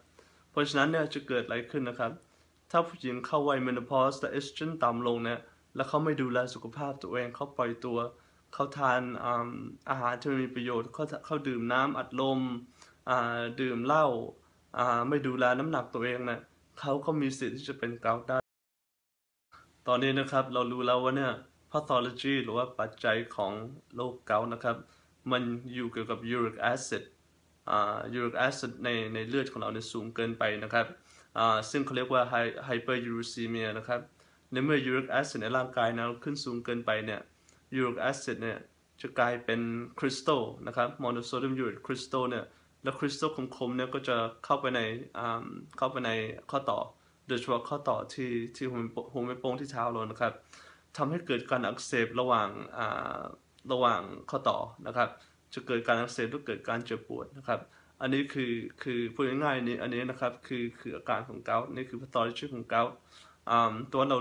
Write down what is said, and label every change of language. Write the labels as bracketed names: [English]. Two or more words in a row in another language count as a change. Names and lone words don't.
[Thai] เพราะฉะนั้นเนี่ยจะเกิดอะไรขึ้นนะครับถ้าผู้หญิงเข้าวัยเมโนพอสแต่เอสโตรเจนต่ำลงเนี่ยแล้วเขาไม่ดูแลสุขภาพตัวเองเขาปล่อยตัวเขาทานอาหารที่ไม่มีประโยชน์เขาดื่มน้ำอัดลมดื่มเหล้าไม่ดูแลน้ำหนักตัวเองเนี่ยเขาก็มีสิทธิ์ที่จะเป็นเกาต์ได้ตอนนี้นะครับเรารู้แล้วว่าเนี่ย pathology หรือว่าปัจจัยของโรคเกาต์นะครับมันอยู่เกี่ยวกับ [English] uric acid uric acid [Thai] ในเลือดของเราเนี่ยสูงเกินไปนะครับซึ่งเขาเรียกว่า hyperuricemia นะครับในเมื่อ [English] uric acid [Thai] ในร่างกายเราขึ้นสูงเกินไปเนี่ย [English] uric acid [Thai] เนี่ยจะกลายเป็นคริสตัลนะครับ [English] monosodium urate crystal [Thai] เนี่ยแล้วคริสตัลคมๆเนี่ยก็จะเข้าไปในข้อต่อโดยเฉพาะข้อต่อที่หัว แม่โป้งที่เท้าเรานะครับทำให้เกิดการอักเสบระหว่างข้อต่อนะครับจะเกิดการอักเสบหรือเกิดการเจ็บปวดนะครับอันนี้คือพูดง่ายๆอันนี้นะครับคืออาการของเกาต์นี่คือ pathology ของเกาต์ตัวเรา